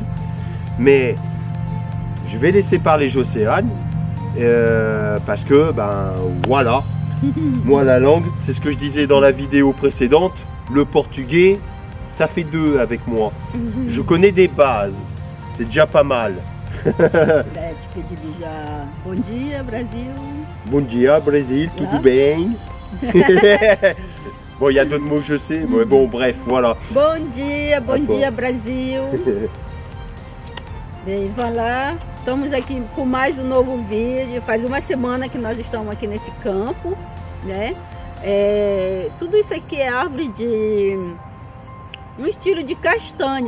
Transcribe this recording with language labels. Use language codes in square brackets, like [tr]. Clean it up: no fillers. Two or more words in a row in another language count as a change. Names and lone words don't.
[fr] Mais je vais laisser parler Jocéane parce que voilà. Moi la langue, c'est ce que je disais dans la vidéo précédente, le portugais, ça fait deux avec moi. Je connais des bases, c'est déjà pas mal. Tu peux dire déjà [pt] bom dia Brasil. Bon dia Brésil, tudo bem? [fr] Bon, il y a d'autres mots que je sais, mais bon, bref, voilà. [pt] Bom dia Brasil. Bem, voilà. Estamos aqui com mais um novo vídeo. Faz uma semana que nós estamos aqui nesse campo, né? Tudo isso aqui é árvore de um estilo de castanha.